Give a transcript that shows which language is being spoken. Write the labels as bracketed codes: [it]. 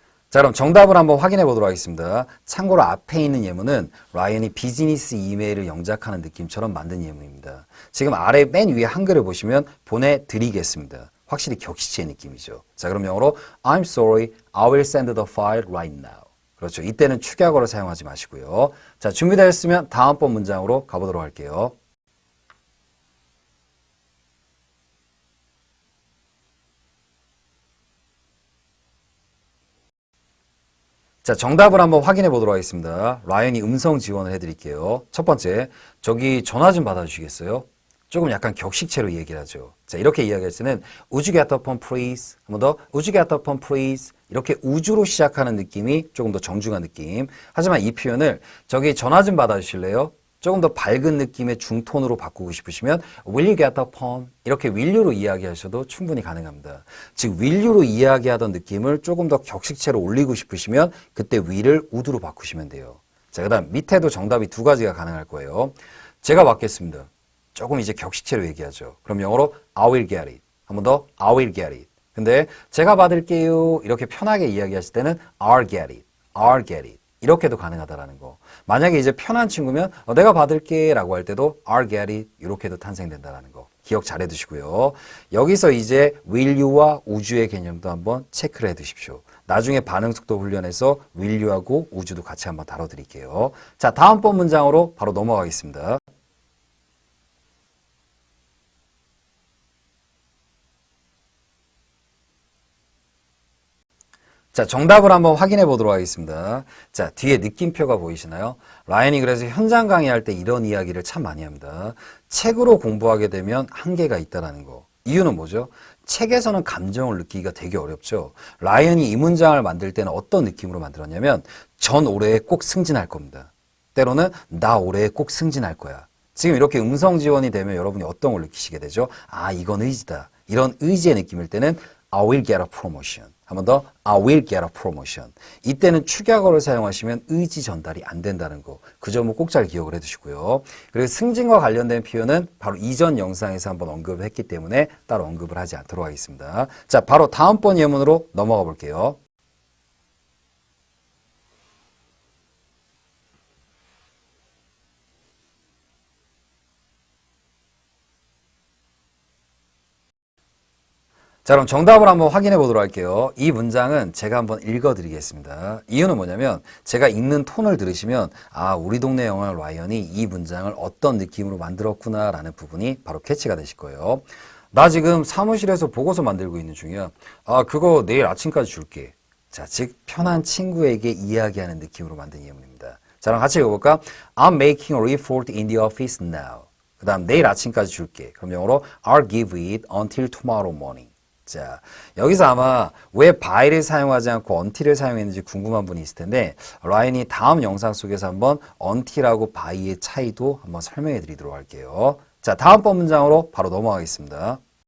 [ko] 자, 그럼 정답을 한번 확인해 보도록 하겠습니다. 참고로 앞에 있는 예문은 라이언이 비즈니스 이메일을 영작하는 느낌처럼 만든 예문입니다. 지금 아래 맨 위에 한글을 보시면 보내드리겠습니다. 확실히 격식체의 느낌이죠. 자, 그럼 영어로 [en] I'm sorry, I will send the file right now. [ko] 그렇죠. 이때는 축약어를 사용하지 마시고요. 자, 준비되셨으면 다음번 문장으로 가보도록 할게요. 자, 정답을 한번 확인해 보도록 하겠습니다. 라이언이 음성 지원을 해드릴게요. 첫 번째, 저기 전화 좀 받아주시겠어요? 조금 약간 격식체로 얘기를 하죠. 자, 이렇게 이야기할 때는 [en] Would you get the phone please? [ko] 한 번 더 [en] Would you get the phone please? [ko] 이렇게 우주로 시작하는 느낌이 조금 더 정중한 느낌. 하지만 이 표현을 저기 전화 좀 받아주실래요? 조금 더 밝은 느낌의 중톤으로 바꾸고 싶으시면 [en] Will you get the phone? [ko] 이렇게 will you로 이야기하셔도 충분히 가능합니다. 즉 will you로 이야기하던 느낌을 조금 더 격식체로 올리고 싶으시면 그때 will을 would로 바꾸시면 돼요. 자, 그 다음 밑에도 정답이 두 가지가 가능할 거예요. 제가 받겠습니다. 조금 이제 격식체로 얘기하죠. 그럼 영어로 [en] I will get it. [ko] 한 번 더 [en] I will get it. [ko] 근데 제가 받을게요. 이렇게 편하게 이야기하실 때는 [en] I'll get it. I'll get it. [ko] 이렇게도 가능하다라는 거. 만약에 이제 편한 친구면 내가 받을게 라고 할 때도 [en] I'll get it [ko] 이렇게도 탄생된다라는 거. 기억 잘 해두시고요. 여기서 이제 will you와 우주의 개념도 한번 체크를 해두십시오. 나중에 반응 속도 훈련에서 will you하고 우주도 같이 한번 다뤄드릴게요. 자, 다음번 문장으로 바로 넘어가겠습니다. 자, 정답을 한번 확인해 보도록 하겠습니다. 자, 뒤에 느낌표가 보이시나요? 라이언이 그래서 현장 강의할 때 이런 이야기를 참 많이 합니다. 책으로 공부하게 되면 한계가 있다는 거. 이유는 뭐죠? 책에서는 감정을 느끼기가 되게 어렵죠. 라이언이 이 문장을 만들 때는 어떤 느낌으로 만들었냐면 전 올해에 꼭 승진할 겁니다. 때로는 나 올해에 꼭 승진할 거야. 지금 이렇게 음성 지원이 되면 여러분이 어떤 걸 느끼시게 되죠? 아, 이건 의지다. 이런 의지의 느낌일 때는 [en] I will get a promotion. [ko] 한 번 더 [en] I will get a promotion. [ko] 이때는 축약어를 사용하시면 의지 전달이 안 된다는 거. 그 점은 꼭 잘 기억을 해두시고요. 그리고 승진과 관련된 표현은 바로 이전 영상에서 한번 언급을 했기 때문에 따로 언급을 하지 않도록 하겠습니다. 자, 바로 다음번 예문으로 넘어가 볼게요. 자, 그럼 정답을 한번 확인해 보도록 할게요. 이 문장은 제가 한번 읽어 드리겠습니다. 이유는 뭐냐면 제가 읽는 톤을 들으시면 아, 우리 동네 영화 라이언이 이 문장을 어떤 느낌으로 만들었구나 라는 부분이 바로 캐치가 되실 거예요. 나 지금 사무실에서 보고서 만들고 있는 중이야. 아, 그거 내일 아침까지 줄게. 자, 즉 편한 친구에게 이야기하는 느낌으로 만든 예문입니다. 자, 그럼 같이 읽어볼까? [en] I'm making a report in the office now. [ko] 그 다음 내일 아침까지 줄게. 그럼 영어로 [en] I'll give it until tomorrow morning. [ko] 자, 여기서 아마 왜 by를 사용하지 않고 until을 사용했는지 궁금한 분이 있을 텐데 라이언이 다음 영상 속에서 한번 until하고 by의 차이도 한번 설명해 드리도록 할게요. 자, 다음번 문장으로 바로 넘어가겠습니다.